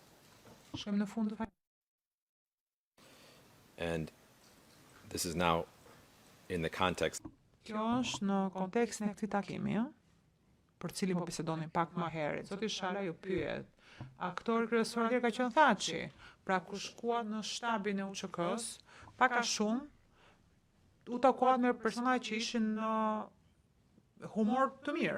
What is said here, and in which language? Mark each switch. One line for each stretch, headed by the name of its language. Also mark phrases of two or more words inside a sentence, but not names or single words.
Albanian: Shkojmë në fund të faqes.
English: And this is now in the context.
Albanian: Kjo është në kontekstin e këtij takimi, për cilin po bisedonin pak më herët. Zoti Shala ju pyet, aktori kryesor atje ka qenë Thaçi, pra kur shkuat në shtabin e UÇK-s, pak a shumë u takuat me persona që ishin në humor të mirë.